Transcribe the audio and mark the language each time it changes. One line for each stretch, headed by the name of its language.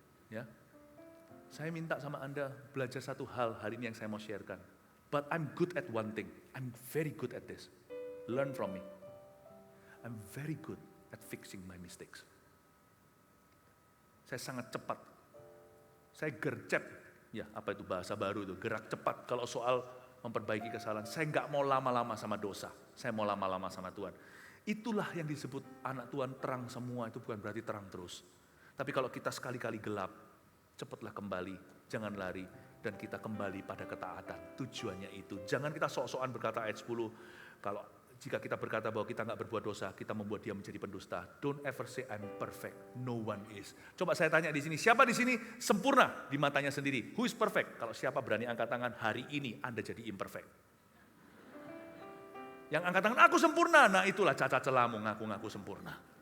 Indonesian: Ya, saya minta sama Anda belajar satu hal hari ini yang saya mau sharekan.
English: But I'm good at one thing, I'm very good at this. Learn from me. I'm very good at fixing my mistakes.
Indonesian: Saya sangat cepat. Saya gercep, ya apa itu bahasa baru itu, gerak cepat. Kalau soal memperbaiki kesalahan, saya nggak mau lama-lama sama dosa. Saya mau lama-lama sama Tuhan. Itulah yang disebut anak Tuhan terang semua, itu bukan berarti terang terus. Tapi kalau kita sekali-kali gelap, cepatlah kembali, jangan lari. Dan kita kembali pada ketaatan, tujuannya itu. Jangan kita sok-sokan berkata ayat 10, kalau jika kita berkata bahwa kita nggak berbuat dosa, kita membuat dia menjadi pendusta.
English: Don't ever say I'm perfect, no one is.
Indonesian: Coba saya tanya di sini, siapa di sini sempurna di matanya sendiri?
English: Who is perfect?
Indonesian: Kalau siapa berani angkat tangan, hari ini Anda jadi imperfect. Yang angkat tangan, aku sempurna. Nah itulah cacat celamu, ngaku-ngaku sempurna.